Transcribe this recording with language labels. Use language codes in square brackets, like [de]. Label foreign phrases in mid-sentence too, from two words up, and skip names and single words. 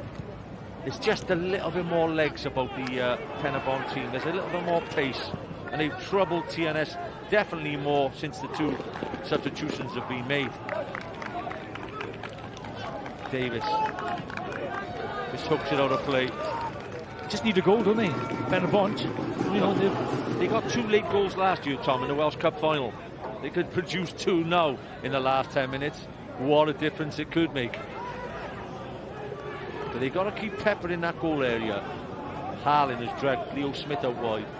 [en] It's just a little bit more legs about the Pen-y-bont team. There's a little bit more pace, and they've troubled TNS definitely more since the 2 substitutions have been made. Davis just hooks it out of play. Just need a goal, don't they? Pen-y-bont. You know, they got 2 late goals last year, Tom, in the Welsh Cup final. They could produce 2 now in the last 10 minutes. What a difference it could make. But they got to keep peppering that goal area. Harling has dragged Leo Smith out wide.